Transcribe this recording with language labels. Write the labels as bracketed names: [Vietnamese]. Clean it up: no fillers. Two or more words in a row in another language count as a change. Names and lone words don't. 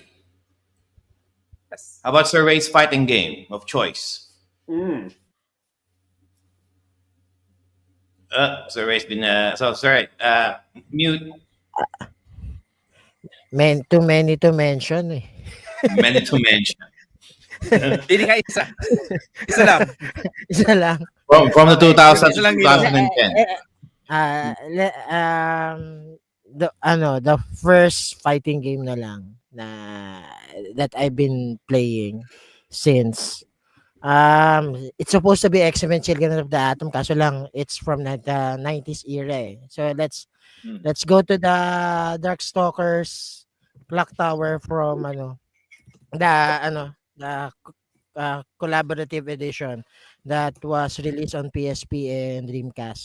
[English] Yes. How about Sir Ray's fighting game of choice? Mm. Sir Ray's been so sorry. Mute. Too many to mention eh. Many to mention. [Filipino] Pili ka isa. Isa lang. Isa lang. [English] From the 2000 [Filipino] Isa [English] to [Filipino] lang, Nino. [English] 2010. The first fighting game [Filipino] na lang na [English] that I've been playing since it's supposed to be X-Men Children of the Atom, [Filipino] kaso lang [English] it's from the 90s era eh. So let's go to the Darkstalkers Clock Tower from the collaborative edition that was released on PSP and Dreamcast.